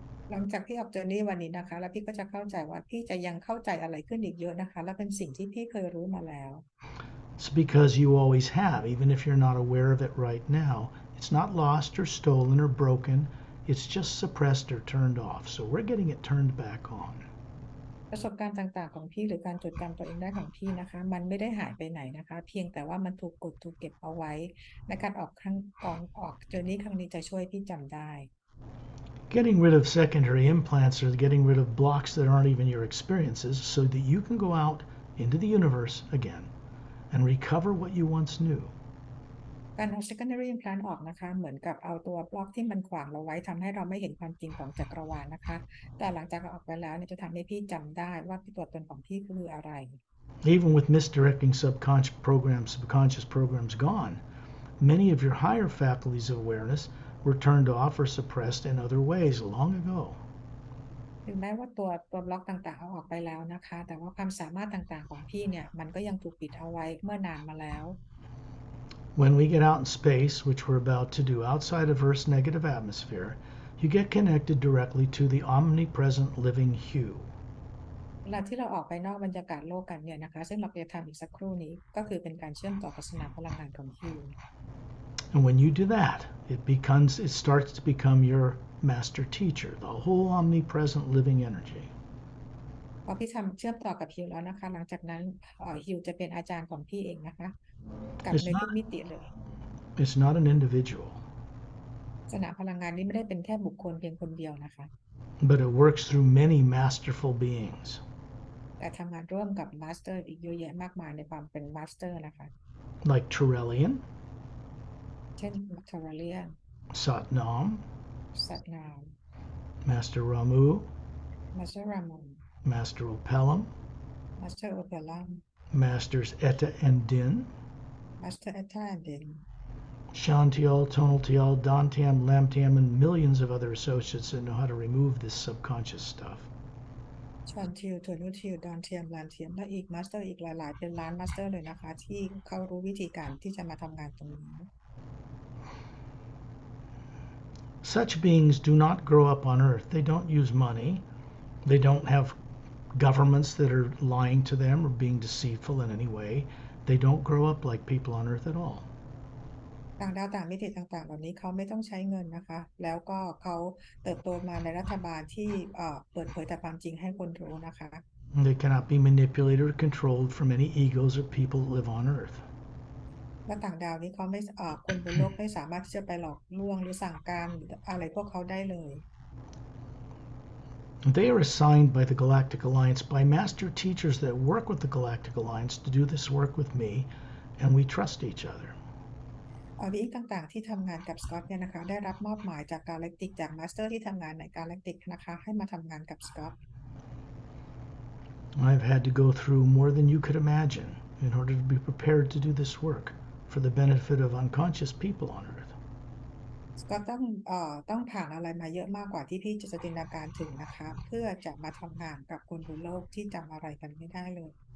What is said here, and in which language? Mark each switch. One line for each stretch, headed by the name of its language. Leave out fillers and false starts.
Thai: หลังจากที่ออกเจอร์นี่วันนี้นะคะแล้วพี่ก็จะเข้าใจว่าพี่จะยังเข้าใจอะไรขึ้นอีกเยอะนะคะและเป็นสิ่งที่พี่เคยรู้มาแล้ว
English: It's because you always have, even if you're not aware of it right now. It's not lost or stolen or broken. It's just suppressed or turned off. So we're getting it turned back on.
Thai: ประสบการณ์ต่างๆของพี่หรือการจดจำตัวเองได้ของพี่นะคะมันไม่ได้หายไปไหนนะคะเพียงแต่ว่ามันถูกกดถูกเก็บเอาไว้ในการออกครั้งก่อนออกเจอร์นี่ครั้งนี้จะช่วยพี่จำได้
English: Getting rid of secondary implants or getting rid of blocks that aren't even your experiences so that you can go out into the universe again and recover what you once knew.
Thai: การเอา secondary implant ออกนะคะเหมือนกับเอาตัวบล็อกที่มันขวางเราไว้ทำให้เราไม่เห็นความจริงของจักรวาลนะคะแต่หลังจากเอาออกไปแล้วเนี่ยจะทำให้พี่จำได้ว่าตัวตนของพี่คืออะไร
English: Even with misdirecting subconscious programs gone, many of your higher faculties of awareness were turned off or suppressed in other ways long ago.
Thai: ถึงแม้ว่าตัวบล็อกต่างๆเอาออกไปแล้วนะคะแต่ว่าความสามารถต่างๆของพี่เนี่ยมันก็ยังถูกปิดเอาไว้เมื่อนานมาแล้ว
English: When we get out in space, which we're about to do outside of Earth's negative atmosphere, you get connected directly to the omnipresent living hue.
Thai: เวลาที่เราออกไปนอกบรรยากาศโลกกันเนี่ยนะคะซึ่งเราจะทำอีกสักครู่นี้ก็คือเป็นการเชื่อมต่อกับสนามพลังงานของฮิว
English: And when you do that, it starts to become your master teacher, the whole omnipresent living energy.
Thai: พอพี่ทำเชื่อมต่อกับฮิวแล้วนะคะหลังจากนั้นฮิวจะเป็นอาจารย์ของพี่เองนะคะกับในทุกมิติเลย
English: It's not an individual.
Thai: สนามพลังงานนี้ไม่ได้เป็นแค่บุคคลเพียงคนเดียวนะคะ
English: But it works through many masterful beings.
Thai: แต่ทำงานร่วมกับมาสเตอร์อีกเยอะแยะมากมายในความเป็นมาสเตอร์นะคะ
English: Like Turelian,
Thai: เช่นมัทราเลียน
English: Satnam,
Thai: สัตนาม
English: Master Ramu,
Thai: มาสเตอร์รามอน
English: Master Opelum,
Thai: มาสเตอร์โอเปรัม
English: Masters Etta and Din,
Thai: มาสเตอร์แอตตาเดน
English: Shantial, Tonaltial, Dantiam, Lamtiam, and millions of other associates that know how to remove this subconscious stuff.
Thai: ชอนทิวโทนูทิวดอนเทียมลานเทียมและอีกมาสเตอร์อีกหลายๆเป็นล้านมาสเตอร์เลยนะคะที่เขารู้วิธีการที่จะมาทำงานตรงนี้
English: Such beings do not grow up on Earth. They don't use money. They don't have governments that are lying to them or being deceitful in any way. They don't grow up like people on Earth at all.
Thai: ต่างดาวต่างมิติต่างๆเหล่านี้เขาไม่ต้องใช้เงินนะคะแล้วก็เขาเติบโตมาในรัฐบาลที่เปิดเผยแต่ความจริงให้คนรู้นะคะ
English: They cannot be manipulated or controlled from any egos of people that live on Earth.
Thai: และต่างดาวนี้เขาไม่คนบนโลกไม่สามารถที่จะไปหลอกลวงหรือสั่งการหรืออะไรพวกเขาได้เลย
English: They are assigned by the Galactic Alliance by master teachers that work with the Galactic Alliance to do this work with me, and we trust each other.
Thai: บีอิงต่างๆที่ทำงานกับสกอตเนี่ยนะคะได้รับมอบหมายจากกาแล็กติกจากมาสเตอร์ที่ทำงานในกาแล็กติกนะคะให้มาทำงานกับสกอต
English: I've had to go through more than you could imagine in order to be prepared to do this work for the benefit of unconscious people on Earth.
Thai: สกอตต้องผ่านอะไรมาเยอะมากกว่าที่พี่จะจินตนาการถึงนะคะเพื่อจะมาทำงานกับคนบนโลกที่จำอะไรกันไม่ได้เลย